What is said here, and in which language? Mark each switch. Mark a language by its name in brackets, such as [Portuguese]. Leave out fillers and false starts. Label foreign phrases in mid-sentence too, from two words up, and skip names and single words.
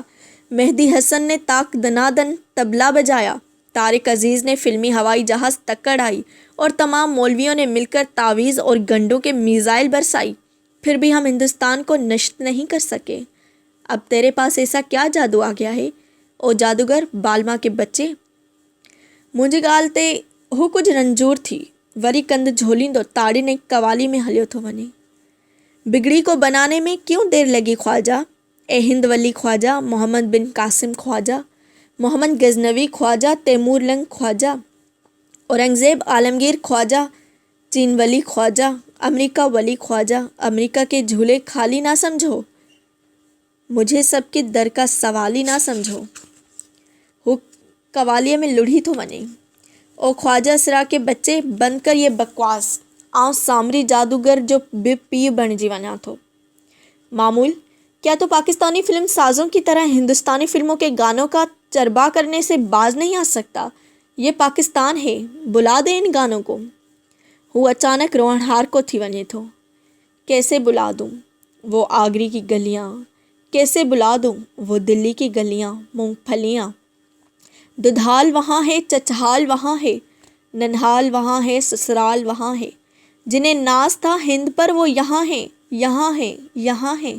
[Hindi] मेहदी हसन ने ताक दनादन तबला बजाया। तारिक अजीज़ ने फिल्मी हवाई जहाज़ तक्कड़ आई और तमाम मौलवियों ने मिलकर तावीज़ और गंडों के मिसाइल बरसाई। फिर भी हम हिंदुस्तान को नष्ट नहीं कर सके। अब तेरे पास ऐसा क्या जादू आ गया है ओ जादूगर बालमा के बच्चे? [Sindhi] मुंहिंजी ॻाल्हि ते हू कुछ रंजूर थी। वरी कंद झोलींदो ताड़ी ने कवाली में हलियो थो वञे। [Hindi] बिगड़ी को बनाने में क्यों देर लगी ख्वाजा? ए हिंद वली ख्वाजा, मोहम्मद बिन कासिम ख्वाजा, मोहम्मद गजनवी ख्वाजा, तैमूर लंग ख्वाजा, औरंगज़ेब आलमगीर ख्वाजा, चीन वली ख्वाजा, अमेरिका वली ख्वाजा। अमेरिका के झूले खाली ना समझो। मुझे सबके दर का सवाल ही ना समझो। [Sindhi] हू कवालिये में लुढ़ी तो बने। [Hindi] ओ ख्वाजा सरा के बच्चे बंद कर ये बकवास। [Sindhi] आउं सामरी जादूगर जो पी बन जी वञा थो। [Hindi] मामूल, क्या तो पाकिस्तानी फिल्म साजों की तरह हिंदुस्तानी फिल्मों के गानों का चरबा करने से बाज नहीं आ सकता? ये पाकिस्तान है, बुला दे इन गानों को। [Sindhi] वो अचानक रोहनहार को थी वञे थो। [Hindi] कैसे बुला दूँ वो आगरी की गलियाँ, कैसे बुला दूँ वो दिल्ली की गलियाँ, मूंगफलियाँ। दुधाल वहाँ है, चचहाल वहाँ है, ननहाल वहाँ है, ससुराल वहाँ है। जिन्हें नाज था हिंद पर वो यहाँ है, यहाँ है, यहाँ है।